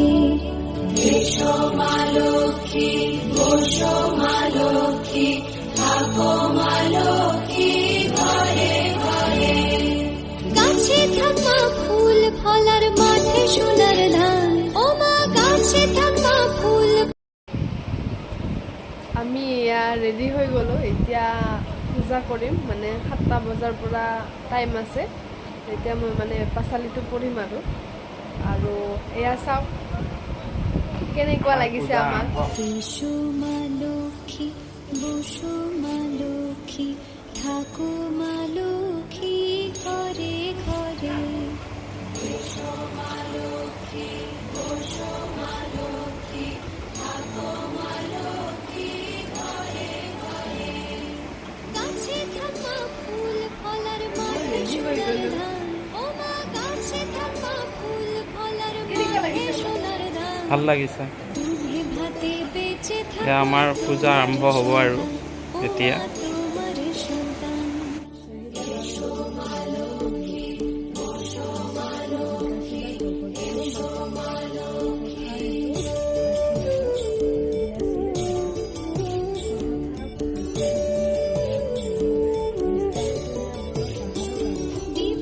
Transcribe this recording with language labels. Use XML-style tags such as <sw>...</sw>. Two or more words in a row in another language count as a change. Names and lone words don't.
<bn>এসো মা লক্ষ্মী, বসো মা লক্ষ্মী, থাকো মা লক্ষ্মী ঘরে ঘরে। গাছে থাকা ফুল ফলার মাঠে সোনার ধান, ও মা গাছে থাকা ফুল।</bn> <as>আমি ৰেডি হৈ গ'লোঁ। এতিয়া পূজা কৰিম মানে 7টা বজাৰ পৰা টাইম আছে তেতিয়া মই মানে পাচালিটো পঢ়িম আৰু এয়া চাওক কেনেকুৱা লাগিছে আমাৰ</as> <bn>এসো মা লক্ষ্মী বসো মা লক্ষ্মী থাকো মা লক্ষ্মী ঘরে ঘরে এসো মা লক্ষ্মী বসো মা লক্ষ্মী থাকো মা লক্ষ্মী ঘরে ঘরে গাছে থাকা ফুল ফলার মাঝে সোনার ধান ও মা গাছে থাকা ফুল ফলার মাঝে সোনার ধান</bn> <as>ভাল লাগিছে</as> <bn>তুমি ভাতে বেঁচে</bn> <as>এতিয়া আমাৰ পূজা আৰম্ভ হ'ব আৰু এতিয়া</as> <bn>তোমার সন্তান এসো মা লক্ষ্মী বসো মা লক্ষ্মী এসো মা লক্ষ্মী দীপ</bn>